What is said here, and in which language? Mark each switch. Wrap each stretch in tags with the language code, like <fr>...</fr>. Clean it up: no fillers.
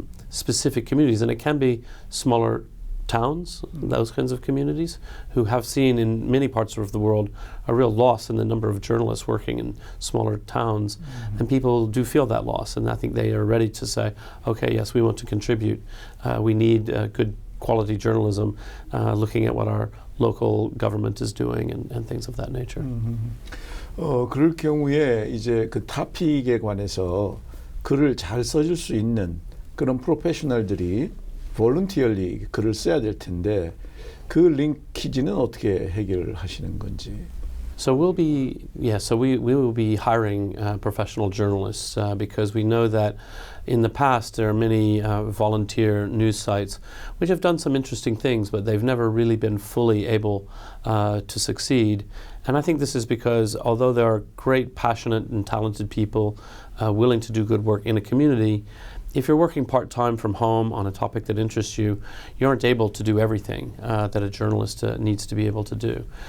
<en>specific communities, and it can be smaller towns, those kinds of communities, who have seen in many parts of the world a real loss in the number of journalists working in smaller towns. And people do feel that loss, and I think they are ready to say, okay, yes, we want to contribute. We need good quality journalism, looking at what our local government is doing and things of that nature.</en> <ko>그럴 경우에 이제 그 타픽에 관해서 글을 잘 써줄 수 있는 그런 프로페셔널들이 voluntarily 글을 써야 될 텐데 그 링키지는 어떻게 해결하시는 건지.</ko> <en>So we will be hiring professional journalists because we know that in the past there are many volunteer news sites which have done some interesting things, but they've never really been fully able to succeed. And I think this is because although there are great, passionate and talented people willing to do good work in a community, if you're working part-time from home on a topic that interests you, you aren't able to do everything that a journalist needs to be able to do.</en>